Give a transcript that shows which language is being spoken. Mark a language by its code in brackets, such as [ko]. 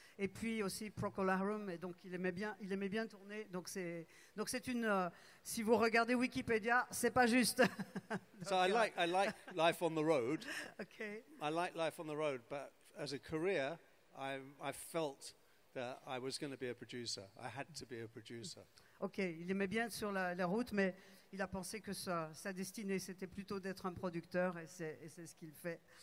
[fr] Et puis aussi Procol Harum, et donc il aimait bien tourner. Donc c'est une, si vous regardez Wikipédia, c'est pas juste. [en] So I like life on the road. Okay. I like life on the road, but as a career, I felt that I was going to be a producer. I had to be a producer. [fr] Ok, il aimait bien être sur la route, mais il a pensé que sa destinée c'était plutôt d'être un producteur, et c'est ce qu'il fait.